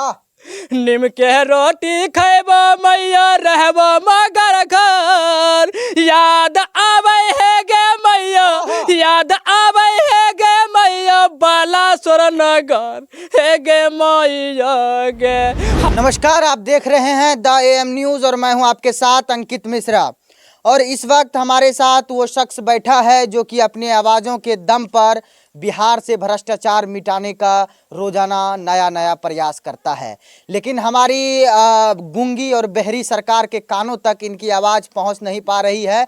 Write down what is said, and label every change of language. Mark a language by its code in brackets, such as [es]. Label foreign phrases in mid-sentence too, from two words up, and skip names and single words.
[anp] निम के रोटी खैबो मैया, रहबो मगर घर, याद आवे है गे मैया, याद आवे है गे मैया, बालासुर नगर हे गे मैया गे। [hi] नमस्कार, आप देख रहे हैं द AM न्यूज़ और मैं हूं आपके साथ अंकित मिश्रा। और इस वक्त हमारे साथ वो शख्स बैठा है जो कि अपने आवाज़ों के दम पर बिहार से भ्रष्टाचार मिटाने का रोजाना नया नया प्रयास करता है, लेकिन हमारी गूंगी और बहरी सरकार के कानों तक इनकी आवाज़ पहुंच नहीं पा रही है।